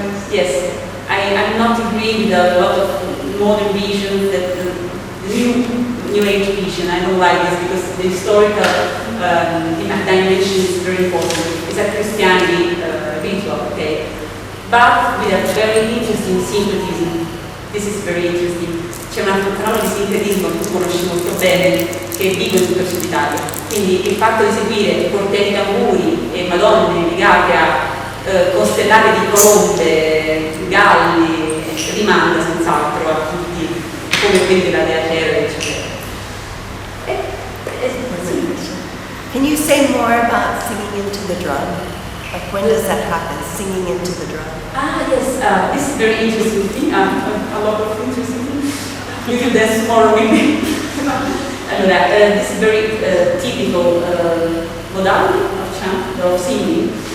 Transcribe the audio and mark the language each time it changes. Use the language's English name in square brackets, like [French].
[English] Yes, I'm not agreeing with a lot of modern visions that the new age vision. I don't like this because the historical dimension is very important. It's a Christianity ritual, okay? But with a very interesting syncretism. This is very interesting. [Italian] C'è un altro fenomeno di sincretismo che tu conosci molto bene, che vive in tutto il Sud Italia. Quindi il fatto di seguire cortei di tamburi e madonne legate a costellate di colombe, galli, rimanda senz'altro a tutti, come quelli della Dea Cera, eccetera. [English] Can you say more about singing into the drum? Like when does that happen, singing into the drum? Yes, this is very interesting thing, a lot of interesting things. You do this tomorrow with me. This is very typical modality of chant, of singing.